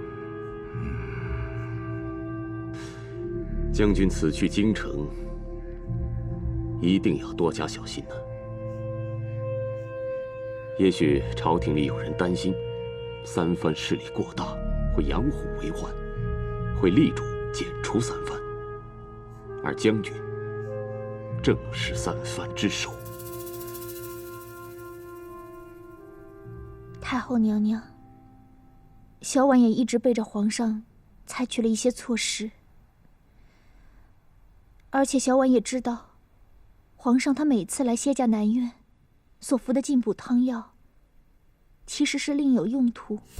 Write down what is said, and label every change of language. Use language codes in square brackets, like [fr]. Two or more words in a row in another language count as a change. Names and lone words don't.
[zh] 將軍此去京城，一定要多加小心呢。也許朝廷裡有人擔心，三藩勢力過大，會養虎為患，會力主剪除三藩，而將軍正是三藩之首。太后娘娘，小婉也一直背着皇上採取了一些措施，而且小婉也知道，皇上他每次來歇駕南苑所服的進補湯藥，其實是另有用途。